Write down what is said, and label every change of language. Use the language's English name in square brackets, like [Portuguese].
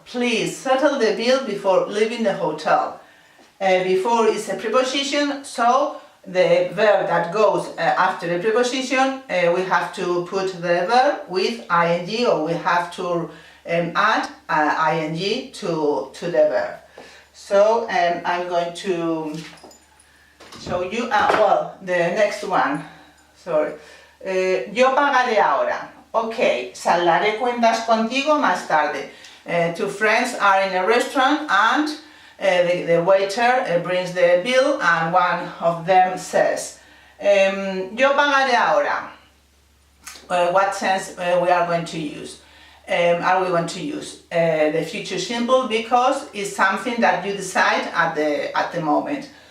[English] Please, settle the bill before leaving the hotel. Before is a preposition, so the verb that goes after the preposition, we have to put the verb with ing, or we have to add ing to the verb. So I'm going to show you, well, the next one, sorry. [Spanish] Yo pagaré ahora. Ok, saldaré cuentas contigo más tarde. [English] Two friends are in a restaurant and the waiter brings the bill and one of them says, [Spanish] yo pagaré ahora. [English] What sense we are going to use? Are we going to use the future simple because it's something that you decide at the moment.